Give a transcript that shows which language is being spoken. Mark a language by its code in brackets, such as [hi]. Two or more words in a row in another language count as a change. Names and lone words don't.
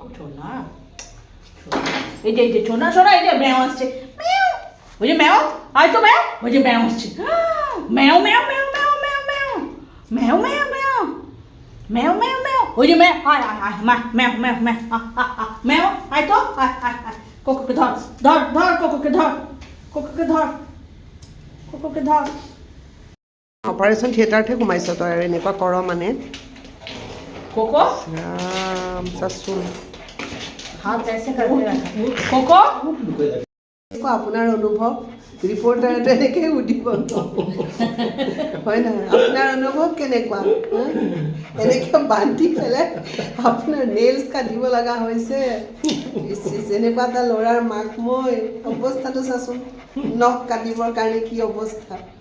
[bn] ছোনা এই যে ছোনা ছোনা এই যে ম্যাও আসছে ম্যাও ওই যে ম্যাও আয় তো ম্যাও ওই যে ম্যাও আসছে ম্যাও ম্যাও ম্যাও ম্যাও ম্যাও ম্যাও ম্যাও ম্যাও ম্যাও ম্যাও ম্যাও ম্যাও ওই যে ম্যাও আয় আয় আয় মা ম্যাও ম্যাও ম্যাও ম্যাও আয় তো আয় আয় আয় কোকোকে ধর ধর ধর কোকোকে ধর কোকোকে ধর কোকোকে ধর [as] অপাৰেশ্যন থিয়েটাৰতহে সোমাইছ তই আৰু এনেকুৱা কৰ মানে কোকো ৰাম চাচোন [hi] हाथ ऐसे करके रखा कोको [as] আপোনাৰ অনুভৱ ৰিপৰ্টাৰটো এনেকৈ সুধিব হয় নহয় আপোনাৰ অনুভৱ কেনেকুৱা এনেকৈ বান্ধি পেলাই আপোনাৰ নেইলছ কাটিব লগা হৈছে এনেকুৱা এটা ল'ৰাৰ মাক মই অৱস্থাটো চাচোন নখ কাটিবৰ কাৰণে কি অৱস্থা